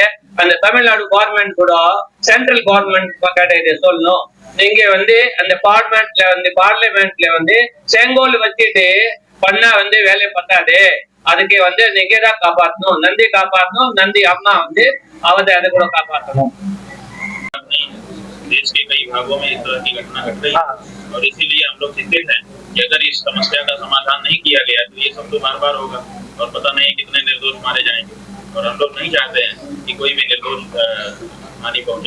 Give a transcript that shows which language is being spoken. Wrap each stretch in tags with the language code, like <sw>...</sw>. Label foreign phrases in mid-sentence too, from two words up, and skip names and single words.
<ta>அந்த தமிழ்நாடு கவர்மெண்ட் கூட</ta> <en>central government</en> <ta>சொல்லணும். நீங்க அந்த பார்லிமெண்ட்ல செங்கோல் வச்சுட்டு பண்ணா வேலையை பத்தாது. அதுக்கு நீங்க தான் காப்பாத்தணும். நந்தி காப்பாத்தணும். நந்தி அம்மா அதை கூட காப்பாத்தணும்.</ta> <hi>देश के कई भागों में इस तरह की घटना घट रही है और इसीलिए हम लोग चिंतित हैं कि अगर इस समस्या का समाधान नहीं किया गया तो ये सब तो बार बार होगा और पता नहीं कितने निर्दोष मारे जाएंगे। और हम लोग नहीं चाहते हैं कि कोई भी निर्दोष हानि पहुंचे।</hi>